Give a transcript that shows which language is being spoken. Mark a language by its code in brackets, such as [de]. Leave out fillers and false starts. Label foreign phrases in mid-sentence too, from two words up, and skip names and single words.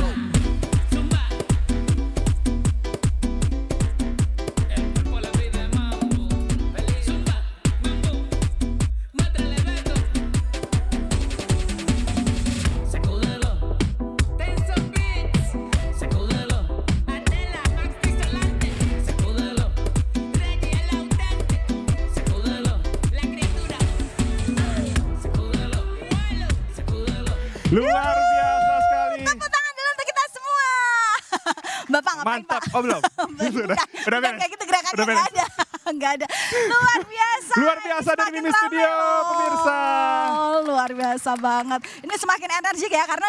[es] Zumba. El cuerpo les pide mambo. Zumba, mambo. Métrele Beto. Sacúdelo. Tenso Beats. Sacúdelo. Adela, Max Pisolante. Sacúdelo. Reggie el autante. Sacúdelo. La criatura. Sacúdelo. Muelo. Sacúdelo. [id] Luar biasa sekali. Tepuk tangan dulu untuk kita semua. Bapak ngapain Mantap. Pak? Oh belum? Udah Udah beres. kayak gitu gerakannya Udah nggak beres. ada. Nggak ada. Luar biasa. Luar biasa dari Semakin Mimi ramai Studio, loh. pemirsa. Luar biasa banget. Ini semakin energik ya karena